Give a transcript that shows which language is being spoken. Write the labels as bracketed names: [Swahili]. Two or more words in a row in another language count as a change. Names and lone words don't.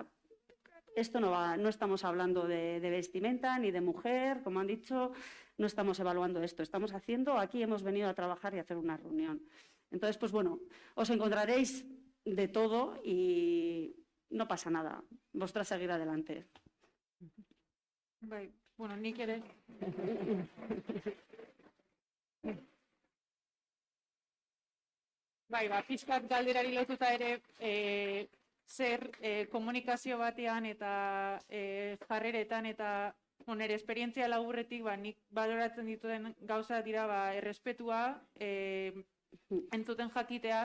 [Spanish] Esto no estamos hablando de vestimenta ni de mujer, como han dicho, no estamos evaluando esto, estamos haciendo, aquí hemos venido a trabajar y a hacer una reunión. Entonces, pues bueno, os encontraréis de todo y no pasa nada, vosotras seguir adelante. [Basque] Bai, bueno, nik ere. Bai, pixkat galderari lotuta ere, zer komunikazio batean eta jarreretan eta nire esperientzia laburretik, nik baloratzen dituen gauza dira errespetua, entzuten jakitea,